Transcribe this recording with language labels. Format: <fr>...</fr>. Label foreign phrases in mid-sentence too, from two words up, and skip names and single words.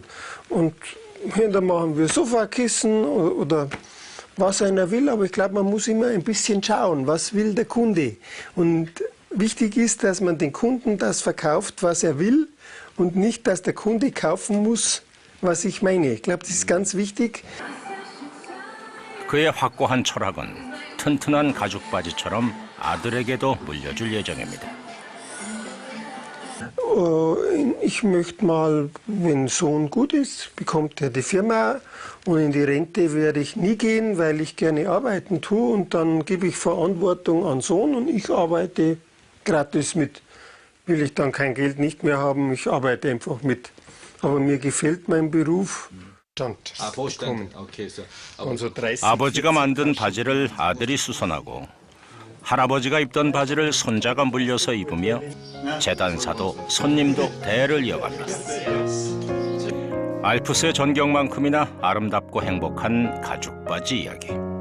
<de>Und da machen wir Sofakissen oder was einer will, aber ich glaube, man muss immer ein bisschen schauen, was will der Kunde. Und wichtig ist, dass man den Kunden das verkauft, was er will und nicht, dass der Kunde kaufen muss, was ich meine. Ich glaube, das ist ganz wichtig.</de> <ko>그의 확고한 철학은 튼튼한 가죽 바지처럼 아들에게도 물려줄 예정입니다.</ko> <de>Ich möchte mal, wenn Sohn gut ist, bekommt er die Firma und in die Rente werde ich nie gehen, weil ich gerne arbeiten tue und dann gebe ich Verantwortung an Sohn und ich arbeite gratis mit will ich dann kein Geld nicht mehr haben. Ich arbeite einfach mit. Aber mir gefällt mein Beruf. Vorstand. Okay, so. Und so 30,</de> <ko>아버지가 만든 바지를 아들이 수선하고 할아버지가 입던 바지를 손자가 물려서 입으며 재단사도 손님도 대를 이어갑니다. 알프스의 전경만큼이나 아름답고 행복한 가죽바지 이야기.</ko>